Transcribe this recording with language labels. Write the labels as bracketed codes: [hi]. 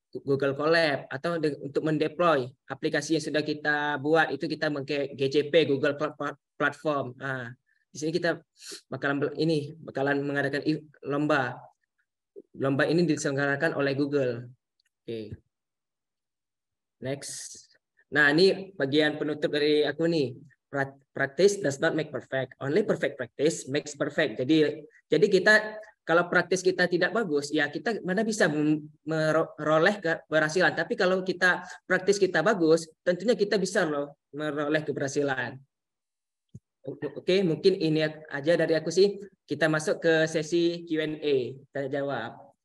[id] Google Colab, atau untuk mendeploy aplikasi yang sudah kita buat itu kita pakai GCP, Google Cloud Platform. Nah, di sini kita bakalan mengadakan lomba. Lomba ini diselenggarakan oleh Google. Oke. Next. Nah, ini bagian penutup dari aku nih. [en] Practice does not make perfect. Only perfect practice makes perfect. [id] Jadi kita kalau praktis kita tidak bagus, ya kita mana bisa meroleh keberhasilan. Tapi kalau kita praktis kita bagus, tentunya kita bisa meroleh keberhasilan. Oke, mungkin ini aja dari aku sih. Kita masuk ke sesi Q&A, tanya jawab.